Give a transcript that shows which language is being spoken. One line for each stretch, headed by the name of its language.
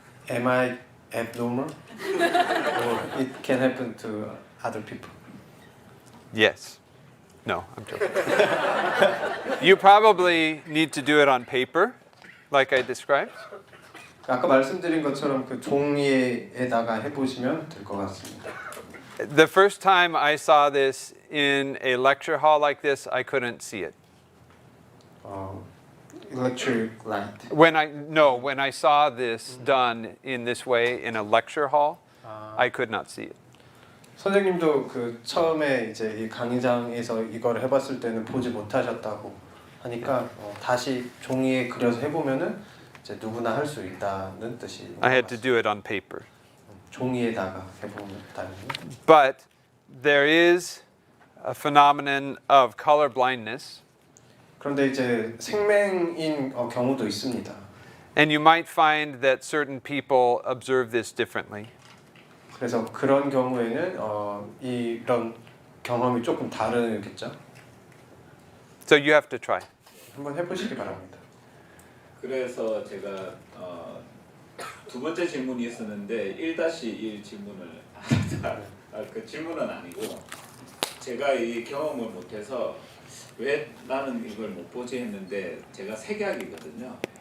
English: Am I abnormal, or it can happen to other people? Yes. No, I'm joking. You probably need to do it on paper, like I described.
Korean: 아까 말씀드린 것처럼 그 종이에다가 해보시면 될 것 같습니다.
English: The first time I saw this in a lecture hall like this, I couldn't see it. Electric light. When I saw this done in this way in a lecture hall, I could not see it.
Korean: 선생님도 그 처음에 이제 이 강의장에서 이걸 해봤을 때는 보지 못하셨다고 하니까 다시 종이에 그려서 해보면은 이제 누구나 할 수 있다는 뜻이.
English: I had to do it on paper.
Korean: 종이에다가 해보다는.
English: But there is a phenomenon of color blindness.
Korean: 그런데 이제 생맹인 경우도 있습니다.
English: And you might find that certain people observe this differently.
Korean: 그래서 그런 경우에는 이런 경험이 조금 다르겠죠.
English: So you have to try.
Korean: 한번 해보시기 바랍니다. 그래서 제가 두 번째 질문이 있었는데 1-1 질문을 그 질문은 아니고 제가 이 경험을 못해서 왜 나는 이걸 못 보지 했는데 제가 색약이거든요.